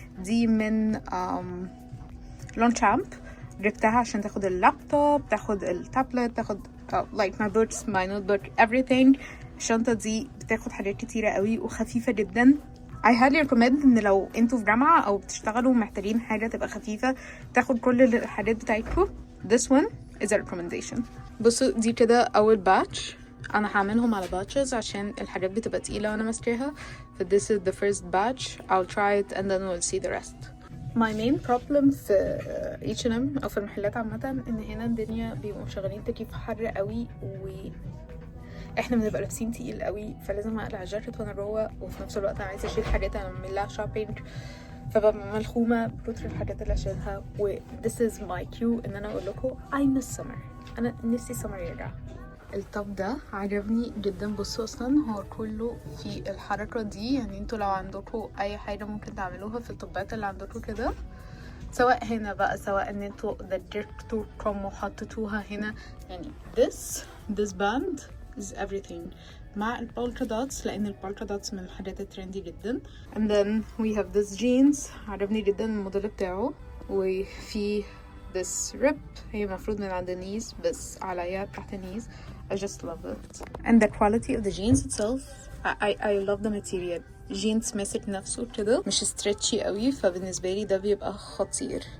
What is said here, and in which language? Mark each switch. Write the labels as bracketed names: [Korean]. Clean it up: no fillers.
[Arabic] دي من لونشامب. جبتها عشان تاخد اللابتوب، تاخد التابلت، تاخد [English] like my books, my notebook, everything. [Arabic] الشنطة دي بتاخد حاجات كتيرة قوي وخفيفة جدا. [English] I highly recommend [Arabic] ان لو انتوا في جامعة او بتشتغلوا محتاجين حاجة تبقى خفيفة تاخد كل الحاجات بتاعتكم. [English] This one is a recommendation. [Arabic] بصوا دي كده اول باتش، انا هعملهم على باتشز عشان الحاجات بتبقى تقيلة وانا ماسكاها. [English] ف this is the first batch. I'll try it and then we'll see the rest. My main problem [Arabic] في H&M او في المحلات عامه ان هنا الدنيا بيبقوا مشغلين تكييف حر قوي، واحنا بنبقى لابسين تقيل قوي، فلازم اقلع الجاكيت وانا جوه، وفي نفس الوقت انا عايزه اشيل حاجات انا بعمل لها شوبينج، فببقى ملخومه بكتر الحاجات اللي اشيلها. [English] و this is my cue [Arabic] ان انا اقول لكم [English] I miss summer. [Arabic] انا نفسي summer يرجع. التوب ده عجبني جدا. بصوا اصلا هو كله في الحركه دي، يعني انتوا لو عندكم اي حاجه ممكن تعملوها في التوبات اللي عندكم كده، سواء هنا بقى، سواء ان انتوا دجرتوكم وحطيتوها هنا، يعني [English] this band is everything. [Arabic] مع البولكا دوتس، لان البولكا دوتس من الحاجات الترندي جدا. [English] and then we have this jeans، [Arabic] عجبني جدا الموديل بتاعه. وفي [English] this rip، [Arabic] هي مفروض من عند النيز بس عليا تحت النيز. [English] I just love it. And the quality of the jeans itself, I love the material. [Arabic] جينز ماسك نفسه كده، مش ستريتشي قوي، فبالنسبه لي ده بيبقى خطير.